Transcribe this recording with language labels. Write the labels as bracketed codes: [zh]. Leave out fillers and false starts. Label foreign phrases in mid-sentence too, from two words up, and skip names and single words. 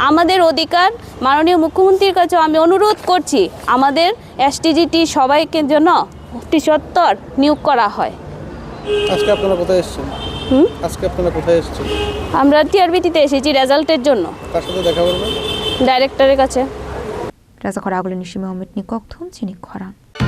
[bn] আমাদের অধিকার মাননীয় মুখ্যমন্ত্রীর কাছে আমি অনুরোধ করছি আমাদের এসটিজিটি সবাইকে জন্য অতি সত্বর নিয়োগ করা হয় আজকে আপনারা কোথায় এসেছেন আজকে আপনারা কোথায় এসেছেন আমরা টিআরবিটিতে এসেছি রেজাল্টের জন্য কার সাথে দেখা করবেন ডাইরেক্টরের কাছে [trp] Raza khora aglo nishime omit ni kok thum chini khora